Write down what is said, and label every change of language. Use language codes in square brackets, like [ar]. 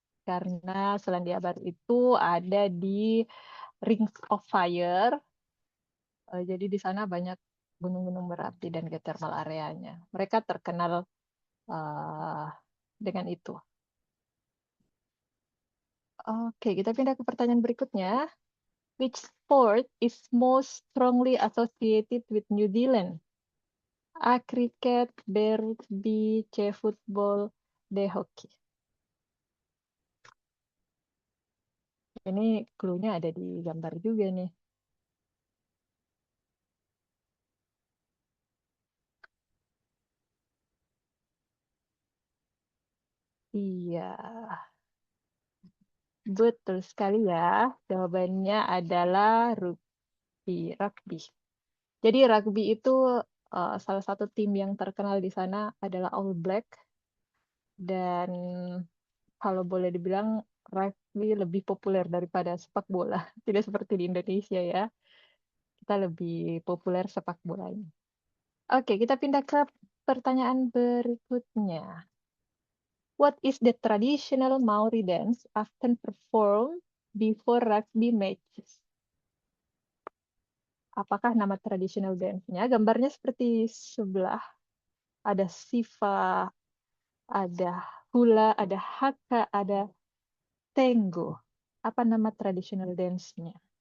[id] Karena Selandia Baru itu ada di Rings of Fire. Jadi di sana banyak gunung-gunung berapi dan geothermal areanya. Mereka terkenal uh, dengan itu. Oke, kita pindah ke pertanyaan berikutnya. [en] Which sport is most strongly associated with New Zealand? A. Cricket, B. Rugby, C. Football, D. Hockey. [id] Ini clue-nya ada di gambar juga nih. Iya, betul sekali ya. Jawabannya adalah rugby. Rugby. Jadi rugby itu salah satu tim yang terkenal di sana adalah All Black dan kalau boleh dibilang rugby lebih populer daripada sepak bola. Tidak seperti di Indonesia ya. Kita lebih populer sepak bolanya. Oke, kita pindah ke pertanyaan berikutnya. [en] What is the traditional Maori dance often performed before rugby matches? [id] Apakah nama traditional dance-nya? Gambarnya seperti sebelah. Ada sifa, ada hula, ada haka, ada tango. Apa nama traditional dance-nya?